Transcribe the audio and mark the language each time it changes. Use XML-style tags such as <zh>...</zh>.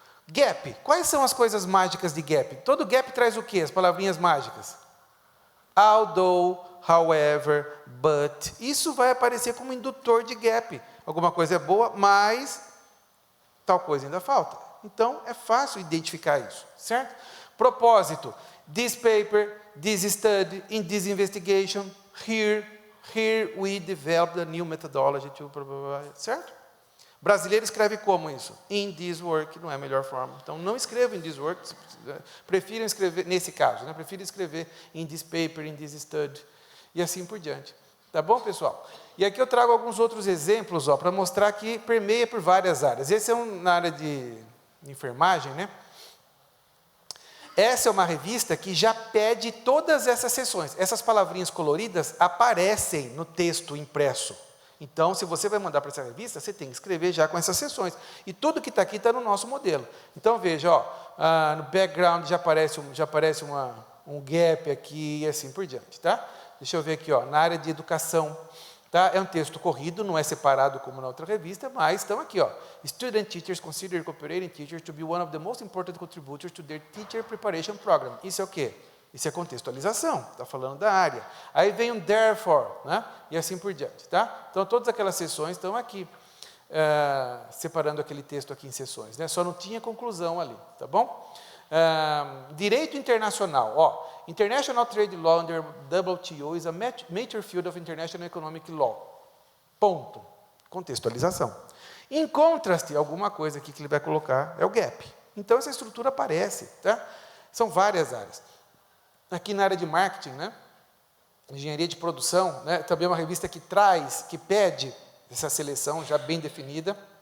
<pt>Gap, quais são as coisas mágicas de gap? Todo gap traz o quê? As palavrinhas mágicas.</pt> <en>Although, however, but. Isso vai aparecer como indutor de gap.</en> <pt>Alguma coisa é boa, mas tal coisa ainda falta. Então, é fácil identificar isso, certo? Propósito.</pt> <en>This paper, this study, in this investigation, here we developed a new methodology to...</en> <pt>Certo? Brasileiro escreve como isso?</pt> <en>In this work,</en> <pt>não é a melhor forma. Então, não escreva</pt> <en>in this work,</en> <pt>prefiram escrever, nesse caso, né? Prefiram escrever</pt> <en>in this paper, in this study,</en> <pt>e assim por diante. Tá bom, pessoal? E aqui eu trago alguns outros exemplos, para mostrar que permeia por várias áreas. Esse é na área de enfermagem, né? Essa é uma revista que já pede todas essas seções. Essas palavrinhas coloridas aparecem no texto impresso. Então, se você vai mandar para essa revista, você tem que escrever já com essas seções. E tudo que está aqui está no nosso modelo. Então, veja, no background já aparece um gap aqui e assim por diante. Tá? Deixa eu ver aqui, na área de educação. Tá? É um texto corrido, não é separado como na outra revista, mas estão aqui.</pt> <en>Student teachers consider cooperating teachers to be one of the most important contributors to their teacher preparation program.</en> <pt>Isso é o quê? Isso é contextualização, está falando da área. Aí vem um therefore, né? E assim por diante. Tá? Então, todas aquelas seções estão aqui, separando aquele texto aqui em seções. Né? Só não tinha conclusão ali, tá bom? Direito internacional.</pt> <en>International Trade Law under WTO is a major field of international economic law.</en> <pt>Ponto. Contextualização. Em contraste, alguma coisa aqui que ele vai colocar é o gap. Então, essa estrutura aparece. Tá? São várias áreas. Aqui na área de marketing, né? Engenharia de produção, né? Também é uma revista que pede essa seleção já bem definida.</pt>